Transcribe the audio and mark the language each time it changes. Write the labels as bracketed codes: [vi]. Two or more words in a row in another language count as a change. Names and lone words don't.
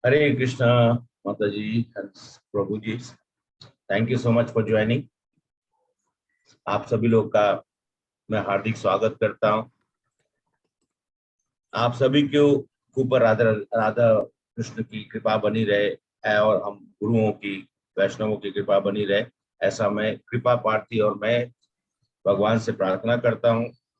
[hi] हरे कृष्णा माता जी, प्रभु जी। [en] thank you so much for joining. [hi] आप सभी लोग का मैं हार्दिक स्वागत करता हूं। आप सभी के ऊपर राधा राधा कृष्ण की कृपा बनी रहे और हम गुरुओं की, वैष्णवों की कृपा बनी रहे, ऐसा मैं कृपा प्रार्थी और मैं भगवान से प्रार्थना करता हूं।